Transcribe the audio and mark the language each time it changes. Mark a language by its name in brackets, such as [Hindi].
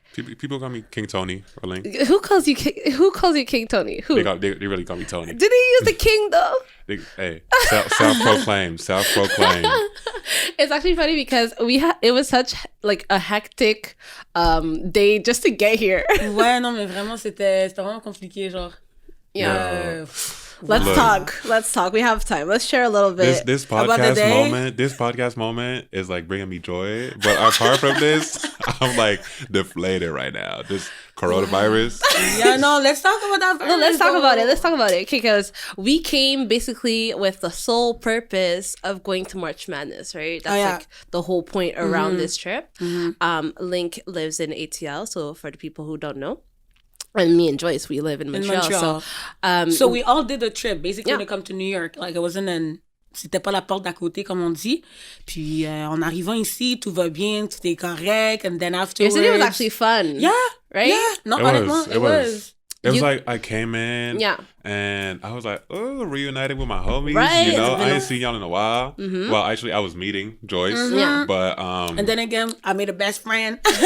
[English] People call me King Tony or Link. Who calls you King Tony? Who? They really call me Tony. Did he use the king though? Hey, self-proclaimed. It's actually funny because it was such like a hectic day just to get here. [French] Ouais, non, mais vraiment c'était vraiment compliqué, genre. [English] Yeah. Let's talk. We have time. Let's share a little bit. This podcast moment is like bringing me joy. But apart from this, I'm like deflated right now. This coronavirus. Yeah, no, let's talk about that. No, let's talk about it. Because we came basically with the sole purpose of going to March Madness, right? That's like the whole point around this trip. Link lives in ATL, so for the people who don't know. And me and Joyce, we live in Montreal. So we all did a trip, basically, to come to New York. Like, it wasn't [French] c'était pas la porte d'à côté, comme on dit. Puis, en arrivant ici, tout va bien, tout est correct. [English] And then afterwards... Yesterday was actually fun. Yeah. Right? Yeah. No, honnêtement, it was. It was like I came in and I was like, oh, reunited with my homies. Right. You know, I ain't seen y'all in a while. Mm-hmm. Well, actually, I was meeting Joyce. Mm-hmm. Yeah. But and then again, I made a best friend.